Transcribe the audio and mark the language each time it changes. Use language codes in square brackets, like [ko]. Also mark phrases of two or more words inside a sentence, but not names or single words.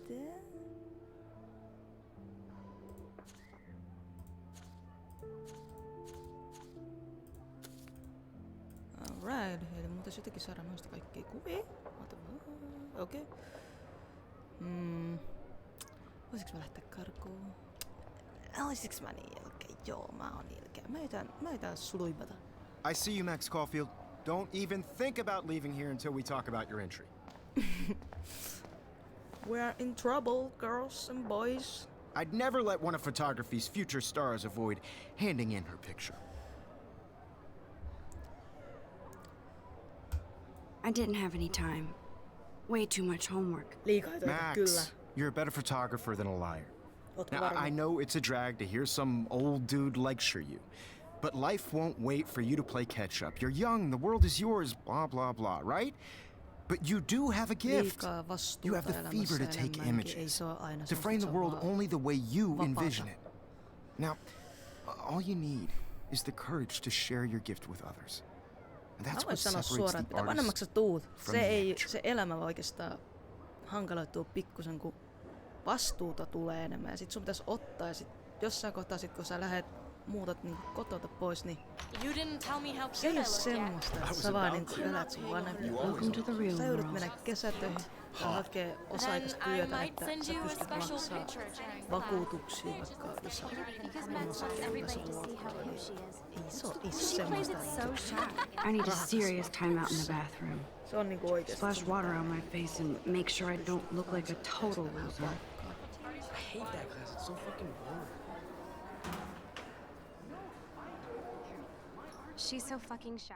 [fi] Alright, eli mun pitäisi jotenkin saada noista kaikkia kuvia. Okei. Voisiks mä lähteä karkuun? Oisiks mä niin ilkeä? Joo, mä oon ilkeä. Mä yritän suluipata. [en] I see you, Max Caulfield. Don't even think about leaving here until we talk about your entry. We're in trouble, girls and boys. I'd never let one of photography's future stars avoid handing in her picture. I didn't have any time. Way too much homework. [fi] Liikaa töitä, kyllä. [en] Max, you're a better photographer than a liar. [fi] Ootko [en] Now, [fi] varma? [en] I know it's a drag to hear some old dude lecture you, but life won't wait for you to play catch up. You're young, the world is yours, blah, blah, blah, right? But you do have a gift. You have the fever to take images, to frame the world only the way you envision it. Now, all you need is the courage to share your gift with others. And that's what separates the artist from the amateur. [fi] Se elämä oikeastaan hankaloituu pikkusen, kun vastuuta tulee enemmän. Ja sit sun pitäisi ottaa, ja sit jossain kohtaa, sit, kun sä muutat niin kotota pois, niin se ei oo semmoista, että sä vaan niin elät sun vanhempia. Sä joudut mennä kesätöihin ja hakee osa-aikaista työtä, että sä pystyt maksaa vakuutuksia, vaikka jos sä ei se oo semmoista. [en] I need a serious time out in the bathroom. [fi] Se on niinku oikeesti. [en] Splash water on my face and make sure I don't look like a total loser. I hate that class, it's so fucking boring. She's so fucking shy.